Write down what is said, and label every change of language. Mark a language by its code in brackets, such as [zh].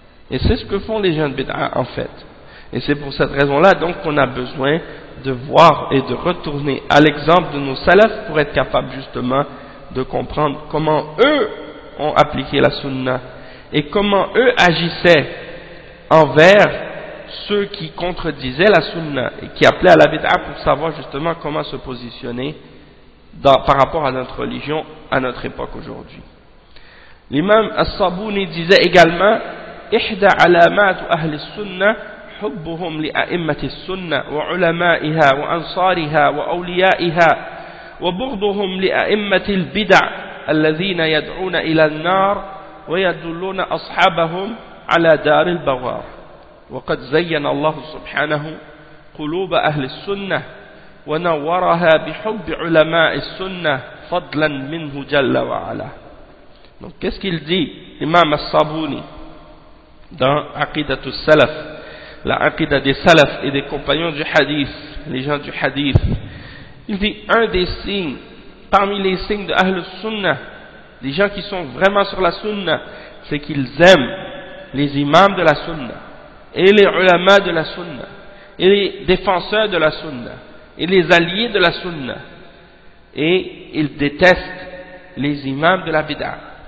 [fr] Et c'est ce que font les gens de bid'a en fait. Et c'est pour cette raison-là donc qu'on a besoin de voir et de retourner à l'exemple de nos salafs pour être capable justement de comprendre comment eux ont appliqué la Sunna et comment eux agissaient envers ceux qui contredisaient la Sunna et qui appelaient à la bid'a, pour savoir justement comment se positionner par rapport à notre religion à notre époque aujourd'hui. L'imam As-Sabouni disait également: [ar] إحدى علامات أهل السنة حبهم لأئمة السنة وعلمائها وأنصارها وأوليائها وبغضهم لأئمة البدع الذين يدعون إلى النار ويدلون أصحابهم على دار البوار. وقد زين الله سبحانه قلوب أهل السنة ونورها بحب علماء السنة فضلا منه جل وعلا. [fr] Donc qu'est-ce qu'il dit l'imam As-Sabouni dans Aqidatul Salaf, la Aqida des Salaf et des compagnons du Hadith, les gens du Hadith? Il dit un des signes, parmi les signes de Ahl Sunnah, des gens qui sont vraiment sur la Sunnah, c'est qu'ils aiment les imams de la Sunnah et les ulama de la Sunnah et les défenseurs de la Sunnah et les alliés de la Sunnah, et ils détestent les imams de la bid'a,